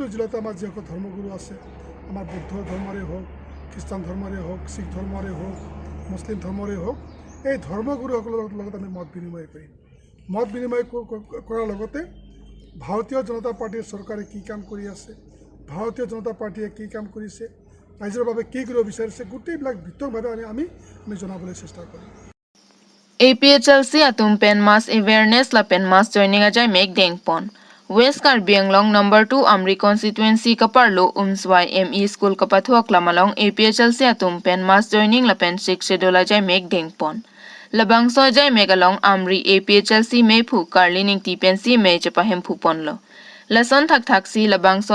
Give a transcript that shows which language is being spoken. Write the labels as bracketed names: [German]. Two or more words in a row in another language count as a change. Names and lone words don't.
[Assamese] জিলাতে আমাৰ যিসকল ধৰ্মগুৰু আছে আমাৰ বুদ্ধ ধৰ্মৰে হওক খ্ৰীষ্টান ধৰ্মৰে হওক শিখ ধৰ্মৰে হওক মুছলিম ধৰ্মৰে হওক এই ধৰ্মগুৰুসকলৰ লগত আমি মত বিনিময় কৰিম মত বিনিময় কৰাৰ লগতে ভাৰতীয় জনতা পাৰ্টিৰ চৰকাৰে কি কাম কৰি আছে ভাৰতীয় জনতা পাৰ্টিয়ে কি কাম কৰিছে ৰাইজৰ বাবে কি কৰিব বিচাৰিছে গোটেইবিলাক বিতংভাৱে আমি জনাবলৈ চেষ্টা কৰিম [Karbi] APHLC Atum Pen [English] Mass Awareness [Karbi] La Pen [English] Mass Joining [Karbi] Ajay Make Dengpon West Karbi Anglong number 2 Amri Constituency Kaparlo Umswai ME School Kapathuak Lamalong APHLC Atum Pen [English] Mass Joining [Karbi] La Pen 6 Schedule Ajay Make Dengpon Labangso Ajay Megalong Amri APHLC Mepu Karli Ningti Pensi Me Chapahem Puponlo Lason Thak Si Labangso